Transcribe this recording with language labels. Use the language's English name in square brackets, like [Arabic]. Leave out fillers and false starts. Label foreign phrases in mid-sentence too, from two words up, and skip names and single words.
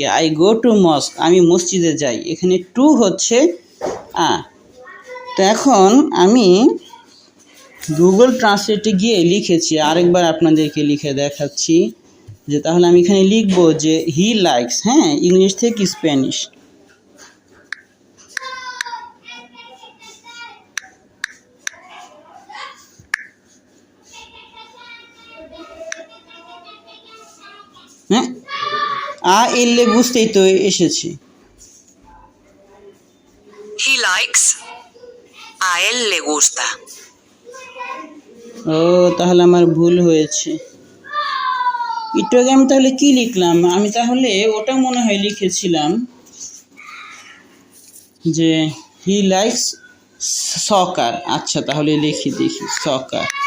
[English] I go to mosque, [Bangla] আমি মসজিদে যাই, এখানে টু হচ্ছে তো এখন আমি গুগল ট্রান্সলেটে গিয়ে লিখেছি, আরেকবার আপনাদেরকে লিখে দেখাচ্ছি, যে তাহলে আমি এখানে লিখবো যে [English] he likes, [Bangla] হ্যাঁ, ইংলিশ থেকে স্প্যানিশ। হ্যাঁ, এলে বুঝতেই তো এসেছে। [English] He likes, [Spanish] a él le gusta. [Bangla] ও, তাহলে আমার ভুল হয়েছে। একটু আগে আমি তাহলে কি লিখলাম? আমি তাহলে ওটা মনে হয় লিখেছিলাম যে [English] he likes soccer. [Bangla] আচ্ছা, তাহলে লিখি দেখি সকার।